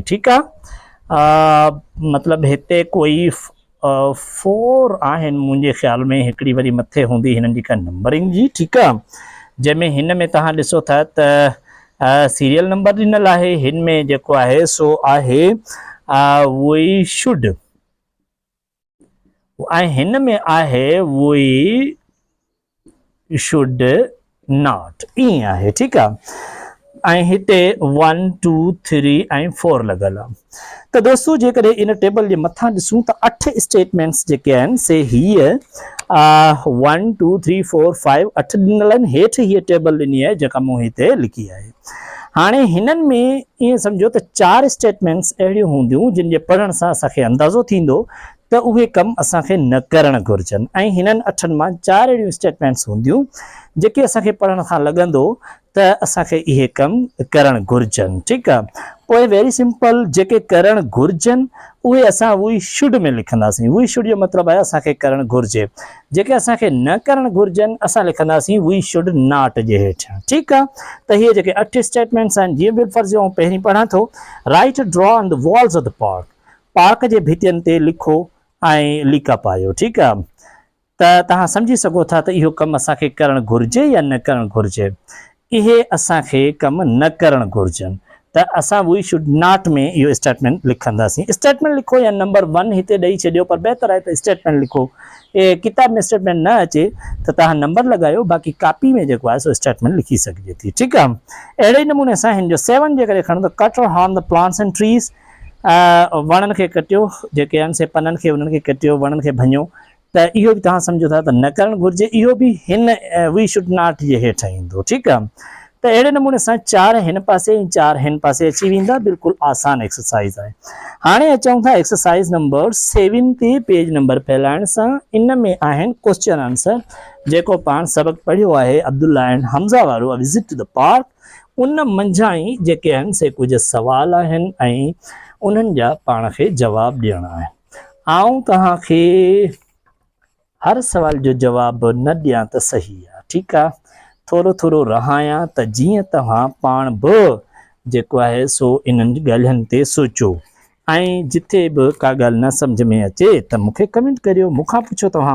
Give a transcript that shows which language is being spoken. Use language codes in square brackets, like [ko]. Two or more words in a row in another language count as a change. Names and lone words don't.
[sd] ठीकु आहे, मतिलबु हिते कोई 4 आहिनि मुंहिंजे ख़्याल में, हिकिड़ी वरी मथे हूंदी हिननि जी का नंबरिंग जी। ठीकु आहे, जंहिंमें हिन में तव्हां ॾिसो था त सीरियल नंबर ॾिनल आहे, हिन में जेको आहे सो आहे [en] we should, [sd] ऐं हिन में आहे [en] we should not, [sd] ईअं आहे। ठीकु आहे, ऐं हिते 1 2 3 ऐं 4 लॻल आहे। त दोस्तों जेकॾहिं इन टेबल जे मथां ॾिसूं त 8 स्टेटमेंट्स जेके आहिनि से हीअ 1 2 3 4 5 8 ॾिनल आहिनि। हेठि हीअ टेबल ॾिनी आहे जेका मूं हिते लिखी आहे। हाणे हिननि में ईअं सम्झो त 4 स्टेटमेंट्स अहिड़ियूं हूंदियूं जिन जे पढ़ण सां असांखे अंदाज़ो थींदो त उहे कम असांखे न करणु घुरिजनि, ऐं हिननि 8 मां 4 अहिड़ियूं स्टेटमेंट्स हूंदियूं जेके असांखे पढ़ण खां लॻंदो त असांखे इहे कम करणु घुरिजनि। ठीकु आहे, पोइ [en] very simple, [sd] जेके करणु घुरिजनि उहे असां [en] we should [sd] में लिखंदासीं। [en] we should [sd] जो मतिलबु आहे असांखे करणु घुरिजे। जेके असांखे न करणु घुरिजनि असां लिखंदासीं [en] we should not [sd] जे हेठियां। ठीकु आहे, त इहे जेके 8 स्टेटमेंट्स आहिनि, जीअं बि फ़र्ज़ु आउं पहिरीं पढ़ां थो, [en] write draw on the walls of the park, [sd] पार्क जे भितियुनि ते लिखो ऐं लीका पायो। ठीकु आहे, त तव्हां सम्झी सघो था त इहो कमु असांखे करणु घुरिजे या न करणु घुरिजे। इहे असांखे कमु न करणु घुरिजनि, त असां [en] we should not [sd] में इहो स्टेटमेंट लिखंदासीं। स्टेटमेंट लिखो या नंबर 1 हिते ॾेई छॾियो, पर बहितर आहे त स्टेटमेंट लिखो। किताब में स्टेटमेंट न अचे त तव्हां नंबर लॻायो, बाक़ी कापी में जेको आहे सो स्टेटमेंट लिखी सघिजे थी। ठीकु आहे, अहिड़े ई नमूने सां हिन जो 7 जेकॾहिं खणो त [en] cut or harm the plants and trees, [sd] वणनि खे कटियो, जेके आहिनि से पननि खे उन्हनि खे कटियो, वणनि खे भञो। त इहो बि तव्हां सम्झो था त न करणु घुरिजे, इहो बि हिन [en] we should not [sd] जे हेठां ईंदो। ठीकु आहे, त अहिड़े नमूने सां 4 हिन पासे ऐं 4 हिन पासे अची वेंदा। बिल्कुलु आसान एक्सरसाइज़ आहे। हाणे अचूं था [en] exercise number [sd] 7 ते पेज नंबर फैलाइण सां। इन में आहिनि [en] question answer [sd] जेको पाण सबक़ पढ़ियो आहे अब्दुल्ला एंड हमज़ा वारो, विज़िट टू द पार्क। उन मंझां ई जेके आहिनि से कुझु सवाल आहिनि ऐं उन्हनि जा पाण खे जवाब ॾियणा आहिनि। आऊं तव्हांखे हर सवाल जो जवाब न ॾियां त सही आहे। ठीकु आहे, थोरो थोरो रहायां त जीअं तव्हां पाण बि जेको आहे सो इन्हनि ॻाल्हियुनि ते सोचो ऐं जिथे बि का ॻाल्हि न सम्झ में अचे त मूंखे कमेंट करियो, मूंखां पुछो तव्हां।